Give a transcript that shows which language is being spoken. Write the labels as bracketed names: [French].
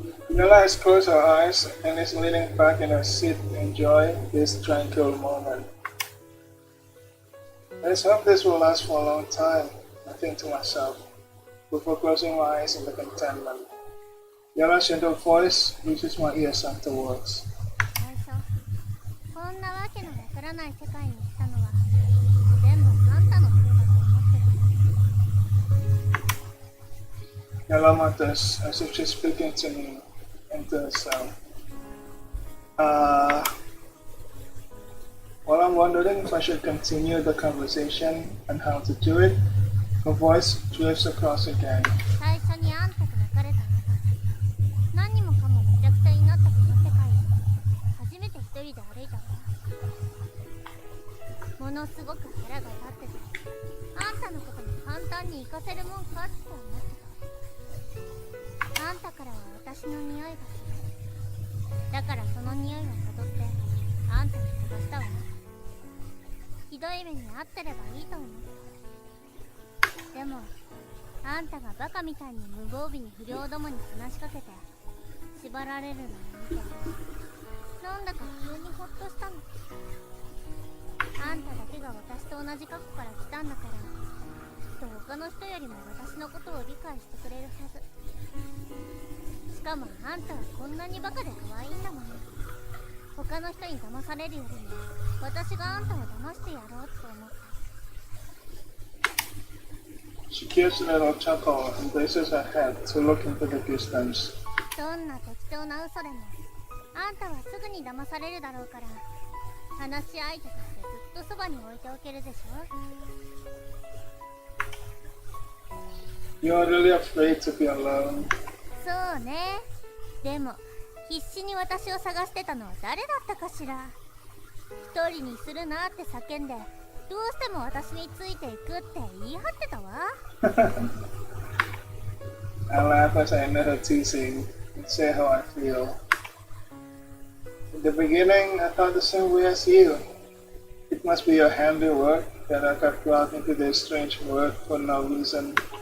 [English] Yella has closed her eyes and is leaning back in her seat to enjoy this tranquil moment. Let's hope this will last for a long time, I think to myself, before closing my eyes in the contentment. Yella's gentle voice reaches my ears afterwards. [Japanese] 最初こんなわけのわからない世界に来たのは全部あんたのせいだと思ってた。 [English] Yella mutters as if she's speaking to me and to herself. While I'm wondering if I should continue the conversation and how to do it, her voice drifts across again. [Japanese] 最初にあんたと別れた後、何もかもめちゃくちゃになったこの世界を初めて一人で歩いたわ。ものすごく腹が立ってて、あんたのことも簡単に活かせるもんかって思ってた。あんたからは私の匂いがする。だからその匂いをたどってあんたに探したわ。ひどい目に遭ってればいいと思ってた。でもあんたがバカみたいに無防備に不良どもに話しかけて縛られるのを見て、なんだか急にホッとしたの。あんただけが私と同じ過去から来たんだから、きっと他の人よりも私のことを理解してくれるはず。しかもあんたはこんなにバカで可愛いんだもん。他の人に騙されるよりも私があんたを騙してやろうと思った。 [English] She gives a little chuckle and raises her head to look into the distance. [Japanese] どんな適当な嘘でもあんたはすぐに騙されるだろうから、話し相手としてずっとそばに置いておけるでしょ。 [English] You're really afraid to be alone. [Japanese] そうね。でも必死に私を探してたのは誰だったかしら。一人にするなって叫んで、どうしても私についていくって言い張ってたわ。 [English] I laugh as I know her teasing and say how I feel. In the beginning, I thought the same way as you. It must be your handiwork that I got brought into this strange world for no reason.